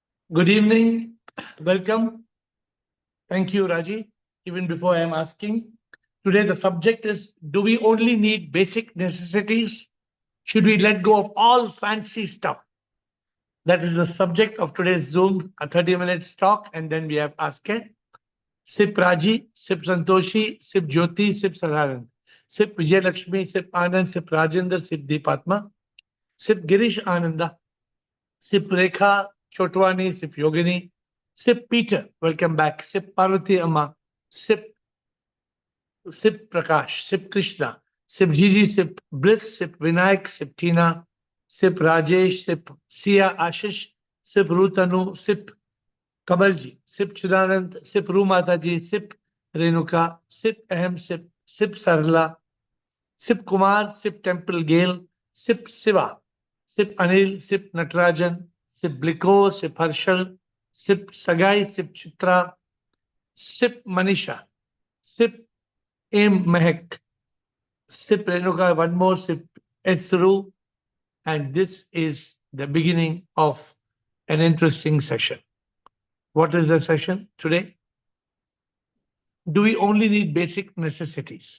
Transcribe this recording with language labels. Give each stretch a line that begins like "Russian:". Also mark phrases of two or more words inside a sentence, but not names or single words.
English: Good evening. Welcome. Thank you, Raji. Even before I am asking, today the subject is, do we only need basic necessities? Should we let go of all fancy stuff? That is the subject of today's Zoom, a 30 minutes talk. And then we have Ask A. Sip Raji, Sip Santoshi, Sip Jyoti, Sip Sadanand. Sip Vijay Lakshmi, Sip Anand, Sip Rajendra, Sip Deepatma, Sip Girish Ananda, Sip Rekha Chotwani, Sip Yogini, Sip Peter, welcome back. Sip Parvati Amma, Sip Prakash, Sip Krishna, Sip Gigi, Sip Bliss, Sip Vinayak, Sip Tina, Sip Rajesh, Sip Sia Ashish, Sip Rutanu, Sip Kamalji, Sip Chidanand, Sip Rumataji, Sip Renuka, Sip Ahem, Sip Sarla, Sip Kumar, Sip Temple Gale, Sip Siva, Sip Anil, Sip Natarajan, Sip Bliko, Sip Harshal, Sip Sagai, Sip Chitra, Sip Manisha, Sip Aim Mehak, Sip Renuka, one more, Sip Esru, and this is the beginning of an interesting session. What is the session today? Do we only need basic necessities?